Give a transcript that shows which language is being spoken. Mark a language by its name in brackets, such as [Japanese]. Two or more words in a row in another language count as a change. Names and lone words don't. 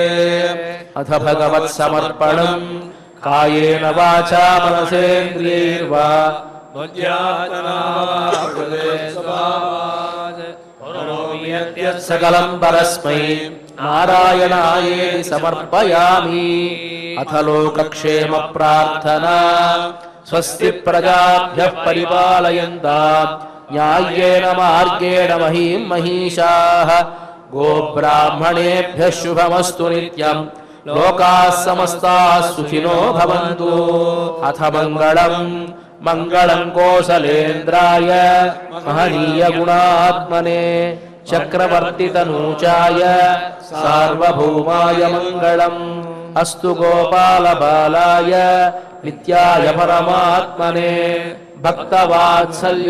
[Sanskrit] అథ భగవత్ సమర్పణం కాయేన వాచా మనసేంద్రియైర్వా సకలం పరస్మై నారాయణాయేతి సమర్పయామి. అథ లోకక్షేమ ప్రార్థనా స్వస్తి ప్రజాభ్యః పరిపాలయంతాం న్యాయేన మార్గేణ మహీం మహిషాః. గోబ్రాహ్మణేభ్యః శుభమస్తు నిత్యం. లోకాః సమస్తాః సుఖినో భవంతు. అథ మంగళం కోసలేంద్రాయ మహనీయ గుణాత్మనే చక్రవర్తితనూచాయ సార్వభౌమాయ మంగళం. అస్తు గోపాల బాలాయ నిత్యాయ పరమాత్మనే భక్తవాత్సల్య